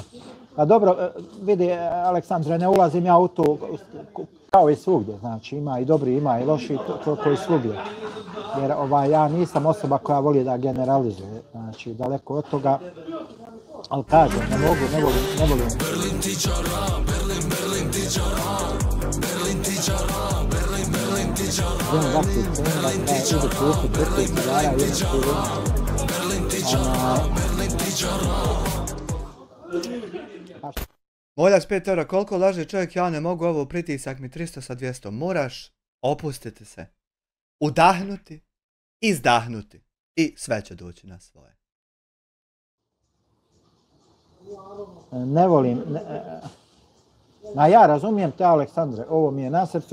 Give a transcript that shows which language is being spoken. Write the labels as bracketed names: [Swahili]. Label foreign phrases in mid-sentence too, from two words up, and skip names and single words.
[Bosnian] Pa dobro, vidi, Aleksandre, ne ulazim ja u to kao i svugdje, znači ima i dobri, ima i loši, to koji svugdje. Jer ja nisam osoba koja voli da generalizuje, znači daleko od toga, ali kažem, ne volim. Berlin ti čara, Berlin ti čara, Berlin ti čara, Berlin ti čara. Berlin ti čara, Berlin ti čara, Berlin ti čara. Molja s 5 eura, koliko laže čovjek, ja ne mogu ovo, pritisak mi 300 sa 200. Moraš opustiti se, udahnuti, izdahnuti i sve će doći na svoje. Ne volim, ja razumijem te, Aleksandre, ovo mi je na srcu,